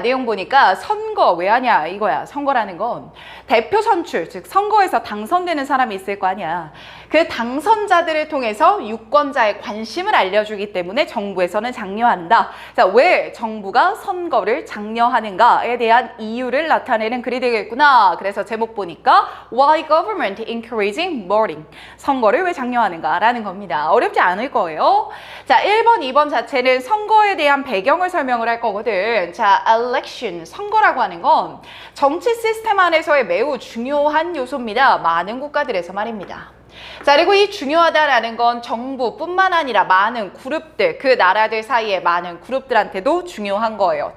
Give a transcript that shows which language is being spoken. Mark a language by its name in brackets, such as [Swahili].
[Korean] 내용 보니까 선거 왜 하냐 이거야. 선거라는 건 대표 선출, 즉 선거에서 당선되는 사람이 있을 거 아니야. 그 당선자들을 통해서 유권자의 관심을 알려주기 때문에 정부에서는 장려한다. 자, 왜 정부가 선거를 장려하는가에 대한 이유를 나타내는 글이 되겠구나. 그래서 제목 보니까 [English] Why government encouraging voting? [Korean] 선거를 왜 장려하는가라는 겁니다. 어렵지 않을 거예요. 자, 1번, 2번 자체는 선거에 대한 배경을 설명을 할 거거든. 자, election, 선거라고 하는 건 정치 시스템 안에서의 매우 중요한 요소입니다. 많은 국가들에서 말입니다. 자, 그리고 이 중요하다라는 건 정부뿐만 아니라 많은 그룹들, 그 나라들 사이에 많은 그룹들한테도 중요한 거예요.